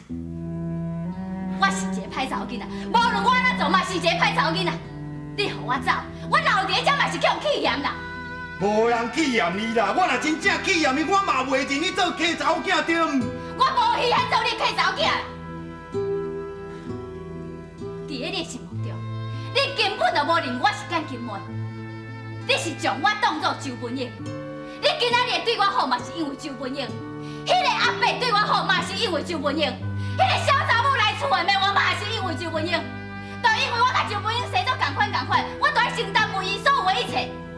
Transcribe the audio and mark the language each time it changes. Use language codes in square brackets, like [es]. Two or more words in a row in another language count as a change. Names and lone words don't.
[nan] 我是一个歹查某囡仔，无论我哪做嘛是一个歹查某囡仔。你予我走，我留伫遮嘛是叫气嫌啦。无人气嫌你啦，我若真正气嫌你，我嘛袂认你做客查某囝对毋？我无稀罕做你客查某囝。伫咧你心目中，你根本就无认我是干金妹，你是将我当作周文英。你今仔日对我好嘛是因为周文英，迄个阿伯对我好嘛是因为周文英，迄个小查某来厝的骂我嘛是因为周文英。就因为我甲周文英生做同款，我就要承担为伊所有的一切。